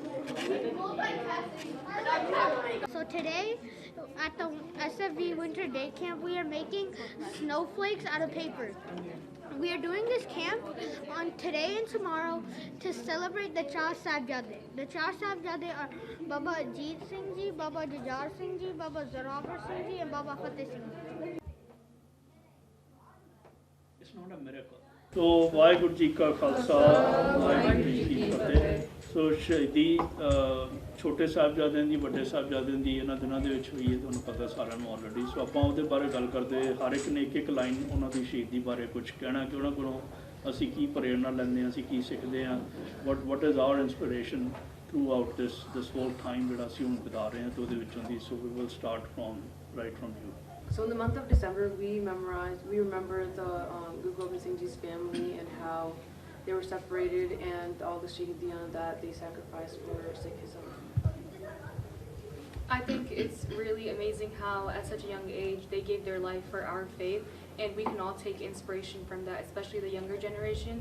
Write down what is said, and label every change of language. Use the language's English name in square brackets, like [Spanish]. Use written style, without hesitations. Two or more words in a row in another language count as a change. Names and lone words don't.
[English] So today at the SFV Winter Day Camp, we are making snowflakes out of paper. We are doing this camp on today and tomorrow to celebrate the Char Sahibzade. The Char Sahibzade are Baba Ajit Singh Ji, Baba Jujhar Singh Ji, Baba Zorawar Singh Ji, and Baba Fateh Singh Ji. It's not a miracle. So, [Punjabi] ਵਾਹਿਗੁਰੂ ਜੀ ਕਾ ਖ਼ਾਲਸਾ, ਵਾਹਿਗੁਰੂ ਜੀ ਕੀ ਫ਼ਤਹਿ. So, ਸ਼ਹੀਦੀ ਛੋਟੇ ਸਾਹਿਬਜ਼ਾਦਿਆਂ ਦੀ ਵੱਡੇ ਸਾਹਿਬਜ਼ਾਦਿਆਂ ਦੀ ਇਹਨਾਂ ਦਿਨਾਂ ਦੇ ਵਿੱਚ ਹੋਈ ਹੈ, ਤੁਹਾਨੂੰ ਪਤਾ ਸਾਰਿਆਂ ਨੂੰ ਆਲਰੇਡੀ। ਸੋ ਆਪਾਂ ਉਹਦੇ ਬਾਰੇ ਗੱਲ ਕਰਦੇ, ਹਰ ਇੱਕ ਨੇ ਇੱਕ ਲਾਈਨ ਉਹਨਾਂ ਦੀ ਸ਼ਹੀਦੀ ਬਾਰੇ ਕੁਝ ਕਹਿਣਾ ਕਿ ਉਹਨਾਂ ਕੋਲੋਂ ਅਸੀਂ ਕੀ ਪ੍ਰੇਰਨਾ ਲੈਂਦੇ ਹਾਂ, ਅਸੀਂ ਕੀ ਸਿੱਖਦੇ ਹਾਂ, [English] what is our inspiration throughout this whole time [Punjabi] ਜਿਹੜਾ ਅਸੀਂ ਹੁਣ ਬਿਤਾ ਰਹੇ ਹਾਂ ਤੇ ਉਹਦੇ ਵਿੱਚੋਂ ਦੀ। [English] So we will start right from you. So in the month of December, we remember the Guru Singh Ji's family and how they were separated and all the shahidiyan that they sacrificed for Sikhism. I think it's really amazing how at such a young age they gave their life for our faith, and we can all take inspiration from that, especially the younger generations.